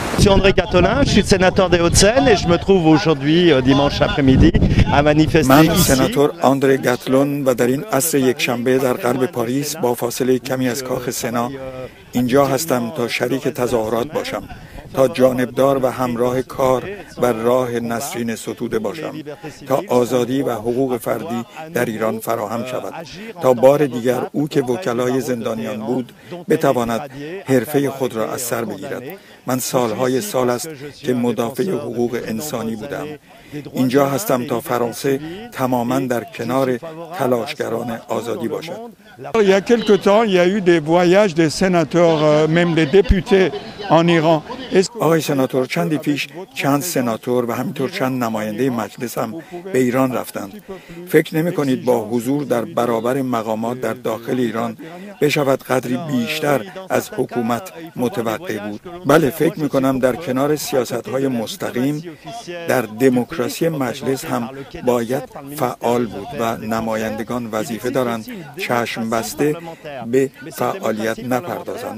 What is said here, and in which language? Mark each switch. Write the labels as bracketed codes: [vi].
[fr] Je suis André Catolin, je suis sénateur des Hauts-de-Seine et je me trouve aujourd'hui, dimanche après-midi, à manifester من ici. [fa] سناتور آندره گاتلون و در این عصر یکشنبه در غرب پاریس با فاصله کمی از کاخ سنا اینجا هستم تا شریک تظاهرات باشم، تا جانبدار و همراه کار و راه نسرین ستوده باشم، تا آزادی و حقوق فردی در ایران فراهم شود، تا بار دیگر او که وکلای زندانیان بود بتواند حرفه خود را از سر بگیرد. من سالهای سال است که مدافع حقوق انسانی بودم. اینجا هستم تا فرانسه تماما در کنار تلاشگران آزادی باشد. [fr] Il y a quelque temps, il y a eu des voyages des sénateurs, même des députés en Iran. [fa] آقای سناتور، چندی پیش چند سناتور و همینطور چند نماینده مجلس هم به ایران رفتند. فکر نمی کنید با حضور در برابر مقامات در داخل ایران بشود قدری بیشتر از حکومت متوقع بود؟ بله، فکر می کنم در کنار سیاست‌های مستقیم در دموکراسی مجلس هم باید فعال بود و نمایندگان وظیفه دارند چشم بسته به فعالیت نپردازند.